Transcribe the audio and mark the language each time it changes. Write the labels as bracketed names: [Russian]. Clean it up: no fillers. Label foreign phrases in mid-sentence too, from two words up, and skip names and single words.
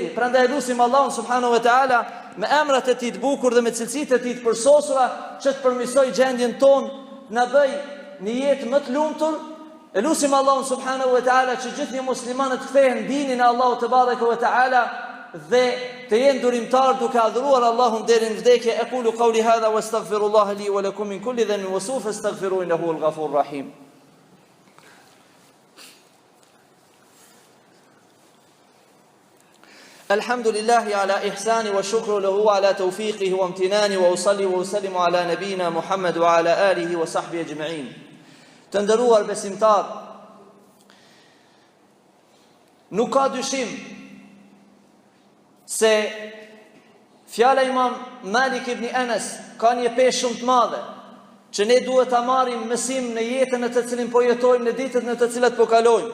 [Albanian] Prandaj lutim Allahun [Arabic] سبحانه وتعالى [Albanian] me emrat e tij të bukur dhe me cilësitë e tij të përsosura që të përmirësoj gjendjen tonë, na bëj një jetë më të lumtur. E lutim Allahun [Arabic] سبحانه وتعالى [Albanian] që gjithnjë muslimanët të kthehen dinin e Allahut te [Arabic] تبارك وتعالى [Albanian] dhe të jenë durimtar duke adhuruar Allahun deri në vdekje. [Arabic] أقول قولي هذا وأستغفر الله لي ولكم من كل ذنب فاستغفروه إنه هو الغفور الرحيم. الحمد لله على إحسانه والشكر له على توفيقه وامتنانه وأصلي وأسلم على نبينا محمد وعلى آله وصحبه أجمعين. [Albanian] Të nderuar besimtar, nuk ka dyshim se fjala Imam Malik ibn Anas ka një peshë shumë të madhe që ne duhet ta marrim mësim në jetën në të cilin po jetojmë, në ditët në të cilat po kalojmë.